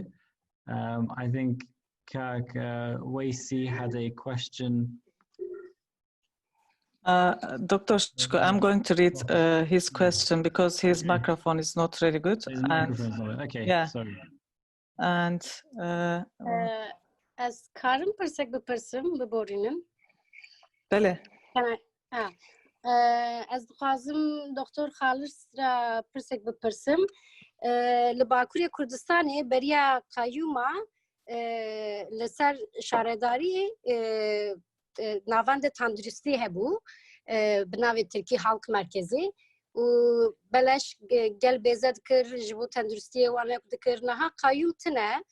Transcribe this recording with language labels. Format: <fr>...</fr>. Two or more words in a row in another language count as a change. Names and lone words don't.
<en>I think Kag Waisi had a question. Dr. Shko, I'm going to read his question because his microphone is not really good. His microphone is not okay, yeah. Sorry. And</en> <ku>as Karim persek bepirsim biborînim. Bele. Ez dixwazim Doktor Xalis ra pirsek bipirsim. Li Bakurê Kurdistanê beriya qayyûma li ser şaredariyê navenda tenduristî hebû bi navê Tirkî Halk Merkezê û beleş gel bêze dikir ji bo tenduristiyê wan dikir niha qayyûm tune.</ku>